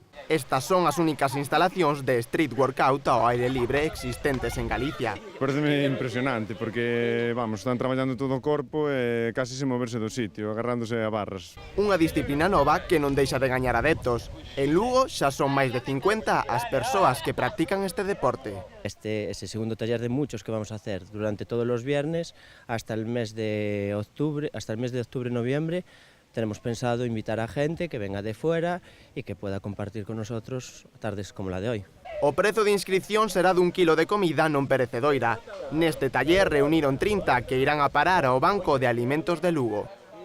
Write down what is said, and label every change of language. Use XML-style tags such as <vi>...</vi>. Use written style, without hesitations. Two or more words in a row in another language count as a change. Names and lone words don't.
<gl>Estas son as únicas instalacións de</gl> <en>street workout</en> <gl>ao aire libre existentes en Galicia. Pareceme impresionante, porque, vamos, están traballando todo o corpo e casi sen moverse do sitio, agarrándose a barras. Unha disciplina nova que non deixa de gañar adeptos. En Lugo xa son máis de 50 as persoas que practican este deporte.</gl> <es>Ese segundo taller de muchos que vamos a hacer durante todos los viernes hasta el mes de octubre, noviembre. Tenemos pensado invitar a gente que venga de fuera y que pueda compartir con nosotros tardes como la de hoy.</es> <gl>O prezo de inscripción será dun kilo de comida non perecedoira. Neste taller reuniron 30 que irán a parar ao Banco de Alimentos de Lugo.</gl>